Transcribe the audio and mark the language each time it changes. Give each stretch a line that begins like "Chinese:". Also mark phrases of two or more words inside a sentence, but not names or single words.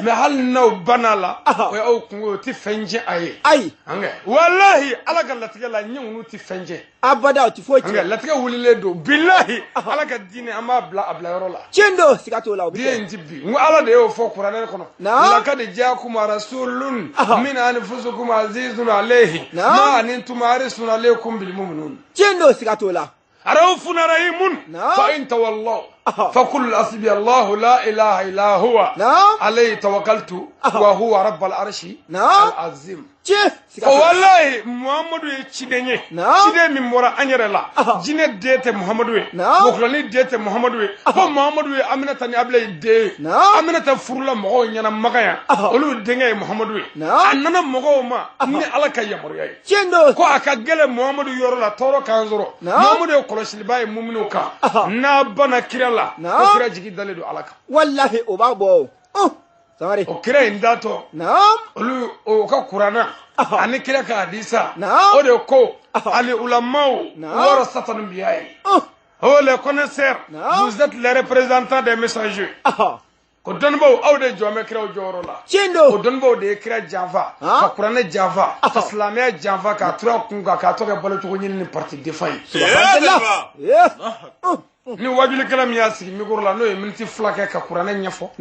Bambara: mɛ hali n'aw banna la o ye aw kungo o tɛ fɛn tiɲɛ a ye ayi an kɛ walahi ala ka latigɛ la ɲɛ ninnu tɛ fɛn tiɲɛ abada o ti foyi an kɛ tiɲɛ latigɛ wulilen don bilahi ala ka diinɛ an b'a bila a bila yɔrɔ la tiendo siga t'o la o bi diɲɛ kɛ in ti bi n ko ala de y'o fɔ kuranɛ kɔnɔ Naam.
Arabic: لقد جاءكم رسول من أنفسكم عزيز عليه
Bambara: Naam.
Arabic: ما عنتم حريص عليكم بالمؤمنين
Bambara: tiendo siga t'o la
Arabic: رؤوف رحيم
Bambara: Naam.
Arabic: فإن تولوا فقل حسبي الله لا اله الا هو نعم عليه توكلت وهو رب العرش نعم العظيم
Bambara: tiɲɛ siga t'o la wallahi muhammadu ye ciden ye Naam. ciden min bɔra an yɛrɛ la jinɛ den tɛ muhammadu ye Naam. mɔgɔlani den tɛ muhammadu ye ko muhammadu ye aminata ni abilayi den ye Naam. aminata furula mɔgɔw ɲɛna maga yan olu denkɛ ye muhammadu ye Naam. a nana mɔgɔw ma ni ala ka yamaruya ye tiendo ko a ka gɛlɛ muhammadu yɔrɔ la tɔɔrɔ k'an sɔrɔ Naam. muhammadu ye kɔlɔsiliba ye muminuw kan n'a bana kira la Naam. ko kira jigi dalen don ala kan wallahi o b'a bɔ Sangare o kira in datɔ naam olu o ka kuranna ani kira ka hadisa Naam. o de ko ali ulamaw Naam.
Arabic: ورثة الأنبياء
French: ye oh les connaisseurs
Bambara: Naam.
French: vous êtes les représentants des messagers
Bambara: ko dɔnnibaw aw de jɔn bɛ kiraw jɔyɔrɔ la o tiendo dɔnnibaw de ye kira janfa ka kuranɛ janfa ka silamɛya janfa k'a tura a kun kan k'a tɔ kɛ balocogo ɲini ni
French: parti défend
Bambara: ye ni wajulikɛla min y'a sigi mikoro la n'o ye miniti 2 kɛ ka kuranɛ ɲɛfɔ o